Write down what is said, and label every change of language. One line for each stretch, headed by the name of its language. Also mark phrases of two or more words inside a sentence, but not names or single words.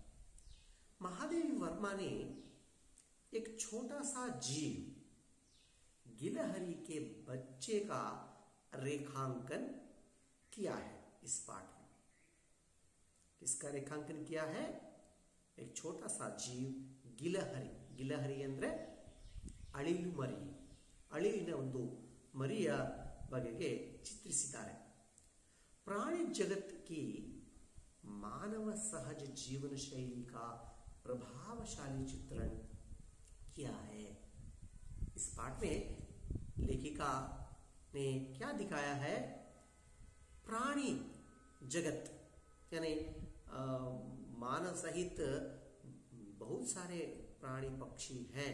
Hindi: महादेवी वर्मा ने एक छोटा सा जीव गिलहरी के बच्चे का रेखांकन किया है। इस पाठ में किसका रेखांकन किया है? एक छोटा सा जीव ಗಿಲಹರಿ.
Kannada: ಗಿಲಹರಿ ಅಂದ್ರೆ ಅಳಿಲು ಮರಿ. ಅಳಿಲಿನ ಒಂದು ಮರಿಯ ಬಗೆಗೆ ಚಿತ್ರಿಸಿದ್ದಾರೆ.
Hindi: प्राणी जगत की मानव सहज जीवन शैली का प्रभावशाली चित्रण किया है। इस पाठ में लेखिका ने क्या दिखाया है? प्राणी जगत यानी मानव सहित बहुत सारे प्राणी पक्षी हैं।